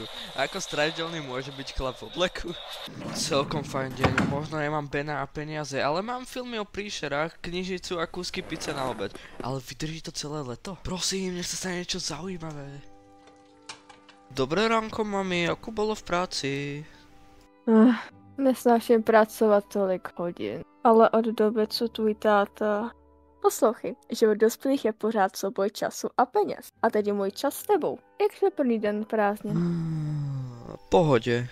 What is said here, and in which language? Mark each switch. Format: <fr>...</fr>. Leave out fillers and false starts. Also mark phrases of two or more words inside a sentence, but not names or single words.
<sk>Ako strašidelný môže byť chlap v obleku? Celkom fajn deň, možno nemám Bena a peniaze, ale mám filmy o príšerách, knižicu a kúsky pice na obed. Ale vydrží to celé leto? Prosím, nech sa stane niečo zaujímavé. Dobré ránko, mami, ako bolo v práci?</sk> <cs>Nesnáším pracovat tolik hodin, ale od doby, co tvůj táta... Poslouchej, život dospělých je pořád souboj času a peněz. A teď je můj čas s tebou. Jak šel první den prázdnin? Pohodě.</cs>